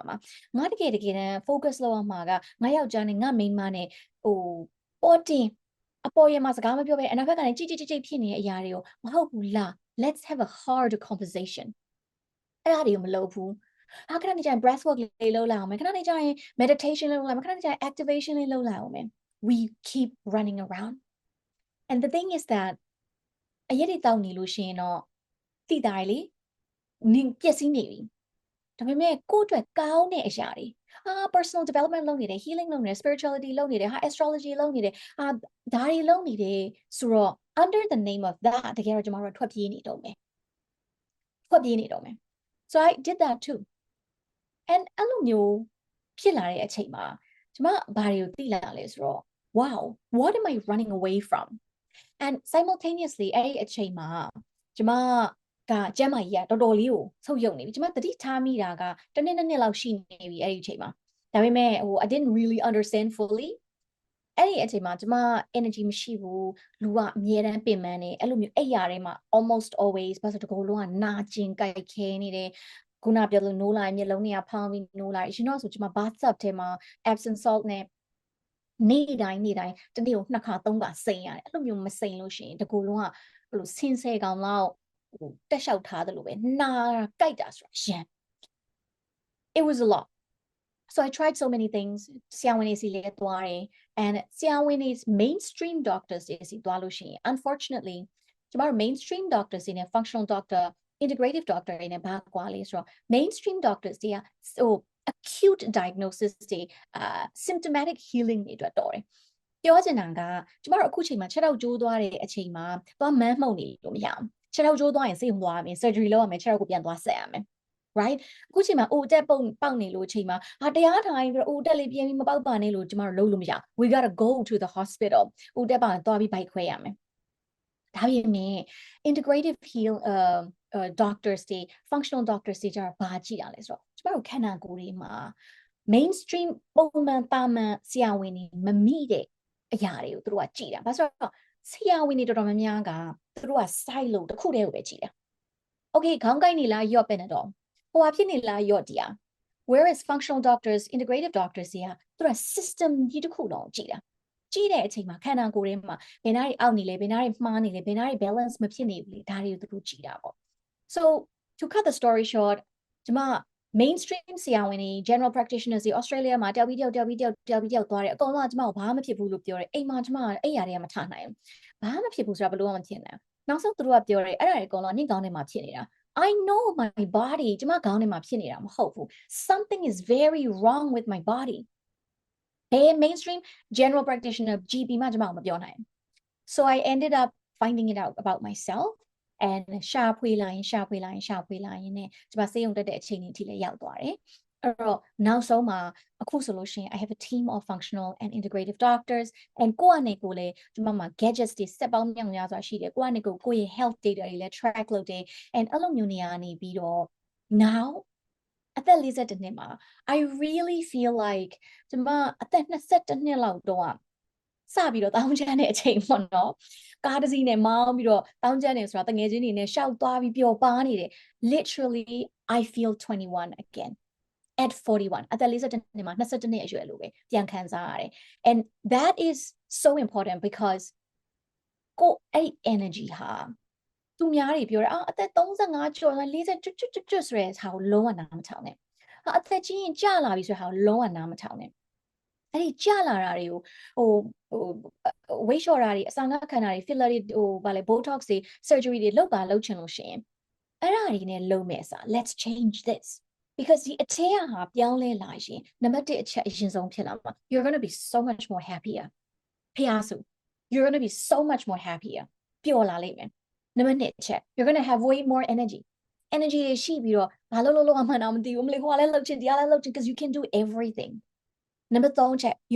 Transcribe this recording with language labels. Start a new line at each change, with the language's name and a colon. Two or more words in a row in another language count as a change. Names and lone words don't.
Burmese: မှာငါတကယ်တမ်း focus လုပ်ရမှာကငါယောက်ျားနဲ့ငါမိန်းမနဲ့ဟိုပေါ်တင်အပေါ်ရမှာစကားမပြောဘဲအနောက်ဘက်ကနေကြိတ်ဖြစ်နေတဲ့အရာတွေကိုမဟုတ် ဘူးလား
English: let's have a hard conversation
Burmese: အဲ့ဒါတွေကိုမလုပ်ဘူးခဏနေကြရင်
English: breath work
Burmese: လေးလုပ်လိုက်အောင်မယ်ခဏနေကြရင် meditation လေးလုပ်လိုက်မယ်ခဏနေကြရင် activation လေးလုပ်လိုက်အောင်မယ်
English: we keep running around and the thing is that
Burmese: အရေးတွေတောက်နေလို့ရှိရင်တော့တိတာလေနင်ပျက်စီးနေပြီဒါပေမဲ့ကိုယ့်အတွက်ကောင်းတဲ့အရာတွေ
English: personal development
Burmese: လုပ်နေတယ် healing လုပ်နေတယ် spirituality လုပ်နေတယ်astrology လုပ်နေတယ်ဒါတွေလုပ်နေတယ်ဆိုတော့
English: under the name of that
Burmese: တကယ်တော့ကျွန်တော်တို့ထွက်ပြေးနေတော့မယ်
English: so I did that too and
Burmese: အဲ့လိုမျိုးဖြစ်လာတဲ့အချိန်မှာကျွန်မဘာတွေကိုသိလာလဲဆိုတော့
English: wow what am I running away from and simultaneously
Burmese: အဲ့ဒီအချိန်မှာကျွန်မကကျ မ်းမာရေးကတော်တော်လေးကိုဆုပ်ယုပ်နေပြီကျွန်မသတိထားမိတာကတစ်နှစ်လောက်ရှိနေပြီအဲ့ဒီအချိန်မှာဒါပေမဲ့
English: I didn't really understand fully
Burmese: အဲ့ဒီအချိန်မှာကျွန်မ energy မရှိဘူးလူကအမြဲတမ်းပင်ပန်းနေအဲ့လိုမျိုးအဲ့ရထဲမှာ
English: almost always
Burmese: ဘာလို့တကောလုံးကနာကျင်ကြိုက်ခဲနေတယ်ခုနပြောလို့နိုးလာမျက်လုံးတွေကဖောင်းပြီးနိုးလာရှင်တော့ဆိုကျွန်မ bath ထဲမှာ Epsom salt နဲ့နေ့တိုင်းတနေ့ကို2ခါ3ခါစိမ့်ရတယ်အဲ့လိုမျိုးမစိမ့်လို့ရှိရင်တကူလုံးကဘယ်လိုဆင်းဆဲကောင်လောက်တက်လျှောက်ထားတယ်လို့ပဲနာကြိုက်တာဆိုတာရန်
English: it was a lot so I tried so many things
Burmese: ဆရာဝန်တွေစီလဲသွားတယ် and ဆရာဝန်တွေ
English: mainstream doctors
Burmese: တွေစီသွားလို့ရှိရင် unfortunately ကျွန်တော်တို့
English: mainstream doctors
Burmese: တွေနဲ့
English: functional doctor integrative doctor
Burmese: တွေနဲ့ဘာကွာလဲဆိုတော့
English: mainstream doctors
Burmese: တွေက
English: acute diagnosis
Burmese: တွေ
English: symptomatic healing
Burmese: တွေအတွက်တော်တယ်ပြောချင်တာကကျမတို့အခုချိန်မှာခြေထောက်ကျိုးသွားတဲ့အချိန်မှာသွားမန်းမှုန်နေလို့မရအောင်ခြေထောက်ကျိုးသွားရင်စိတ်ဝင် သွားမယ် surgery လုပ်ရမယ်ခြေထောက်ကိုပြန်သွားဆက်ရမယ် right အခုချိန်မှာအတက်ပေါက်နေလို့ချိန်မှာတရားထိုင်ပြီးတော့အတက်လေးပြင်းပြီးမပေါက်ပါနဲ့လို့ကျမတို့လုပ်လို့မရ
English: we got to go to the hospital
Burmese: တက်ပါသွားပြီးဘိုက်ခွဲရမယ်ဒါပေမဲ့
English: integrative heal doctors
Burmese: တွေ
English: functional doctors
Burmese: တွေကျတော့ ဘာကြည့်တာလဲဆိုတော့ကျမတို့ခန္ဓာကိုယ်တွေမှာ mainstream ပုံမှန်တာမန်ဆရာဝန်တွေမမိတဲ့အရာတွေကိုသူတို့ကကြည့်တာဘာလို့ဆိုတော့ဆရာဝန်တွေတော်တော်များများကသူတို့က side လို့တစ်ခုတည်းကို ပဲကြည့်တာ okay ခေါင်းကိုက်နေလားရော့ပဲနဲ့တော့ဟိုဟာဖြစ်နေလားရော့တရား
English: whereas functional doctors integrative doctors
Burmese: တွေကသူတို့က system ကြီးတစ်ခုလုံးကြည့်တာကြည့်တဲ့အချိန်မှာခ န္ဓာကိုယ်ထဲမှာဘယ်နားတွေအောက်နေလဲဘယ်နားတွေမှားနေလဲဘယ်နားတွေ balance မဖြစ်နေဘူးလေဒါတွေကိုသူတို့ကြည့်တာပေါ့
English: so to cut the story short
Burmese: ကျမ mainstream ဆရာဝန်တွေ
English: general practitioners
Burmese: တွေ Australia မှာတယောက်ပြီးတယောက်သွားတယ်အကုန်လုံးကကျမကိုဘာမှမဖြစ်ဘူးလို့ပြောတယ်အိမ်မှာကျမအဲ့ຢာတွေကမထနိုင်ဘူးဘာမှမဖြစ်ဘူးဆိုတာဘယ်လိုမှမဖြစ်နိုင်နောက်ဆုံးသူတို့ကပြောတယ်အဲ့ဒါတွေအကုန်လုံးနင့်ခေါင်းထဲမှာဖြစ်နေတာ
English: I know my body
Burmese: ကျမခေါင်းထဲမှာဖြစ်နေတာမဟုတ်ဘူး
English: something is very wrong with my body hey mainstream general practitioner GP
Burmese: မှကျမကိုမပြောနိုင်
English: so I ended up finding it out about myself and
Burmese: ရှာဖွေလာရင်နဲ့ကျမစေးရုံတက်တဲ့အချိန်အထိလည်းရောက်သွားတယ်အဲ့တော့နောက်ဆုံးမှာအခုဆိုလို့ရှိရင်
English: I have a team of functional and integrative doctors and
Burmese: ကိုယ့်အနေကိုလည်းကျမမှာ gadgets တွေစက်ပေါင်းမြောက်များစွာရှိတယ်ကိုယ့်အနေကိုယ့်ရဲ့
English: health data
Burmese: တွေလည်း track လုပ်တယ် and အဲ့လိုမျိုးနေရာနေပြီးတော့ now အသက်42နှစ်မှာ
English: I really feel like
Burmese: ကျမအသက်22နှစ်လောက်တော့ စပြီးတော့တောင်းချမ်းတဲ့အချိန်ပေါ့နော်ကားတစ်စီးနဲ့မောင်းပြီးတော့တောင်းချမ်းနေဆိုတာတ ငယ်ချင်းတွေနဲ့ရှောက်သွားပြီးပျော်ပါနေတယ်
English: literally I feel 21 again at 41
Burmese: အသက်42နှစ်မှာ22နှစ်အရွယ်လိုပဲပြန်ခံစားရတယ်
English: and that is so important because
Burmese: ကိုအဲ့ energy ဟာသူများတွေပြောတယ်အသက်35ကျော်40ကျွတ်ဆိုတဲ့ဟာကိုလုံးဝနားမထောင်နဲ့အသက်ကြီးရင်ကြာလာပြီဆိုတဲ့ဟာကိုလုံးဝနားမထောင်နဲ့အဲ့ဒီကြာလာတာတွေကို weight လျှော့တာတွေအစာငတ်ခံတာတွေ filler တွေဗာလေ botox တွေ surgery တွေလုပ်ချင်လို့ရှိရင်အဲ့ဒါတွေနဲ့လုပ်မယ်စာ
English: let's change this because
Burmese: ဒီအထက်ကဟာပြောင်းလဲလာရင်နံပါတ်1အချက်အရင်ဆုံးဖြစ်လာမှာ
English: you're going to be so much more happier
Burmese: ဖျားစု
English: you're going to be so much more happier
Burmese: ပျော်လာလိမ့်မယ်နံပါတ်2အချက်
English: you're going to have way more energy
Burmese: တွေရှိပြီးတော့ဘာလို့အမှန်တော့မသိဘူးမလေးဟိုကလည်းလုပ်ချင်တရားလည်းလုပ်ချင်
English: because you can do everything
Burmese: နံပါတ်3အချက် your